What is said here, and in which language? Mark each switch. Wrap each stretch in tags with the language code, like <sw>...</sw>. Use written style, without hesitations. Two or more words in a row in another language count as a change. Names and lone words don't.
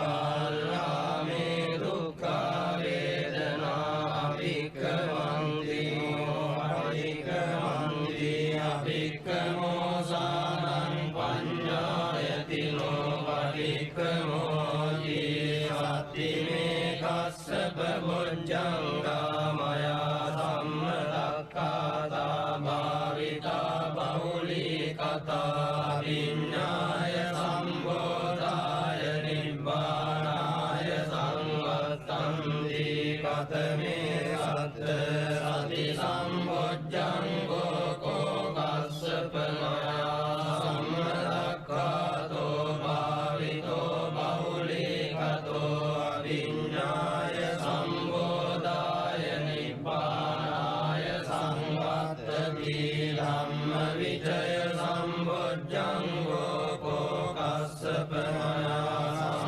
<pi>බාලාමේ දුක්ඛා වේදනා අභික්ඛමන්ති නෝ අභික්ඛමන්ති අභික්ඛමෝ සානං පඤ්ඤායති නෝ අභික්ඛමෝති සත්තිමේ කස්සප බොජ්ජංගා මයා සම්මදක්ඛාතා භාවිතා බහුලී කතා විඤ්ඤාය සම්බෝධාය නිබ්බානාය සංවත්තන්ති කතමේ සත්ත සති සම්බොජ්ජංගෝ කෝ කස්සප මයා සම්මදක්ඛාතෝ භාවිතෝ බහුලී කතෝ විඤ්ඤාය සම්බෝධාය නිබ්බානාය සංවත්තති ධම්ම විචය සම්බොජ්ජංගෝ කෝ කස්සප මයා</pi>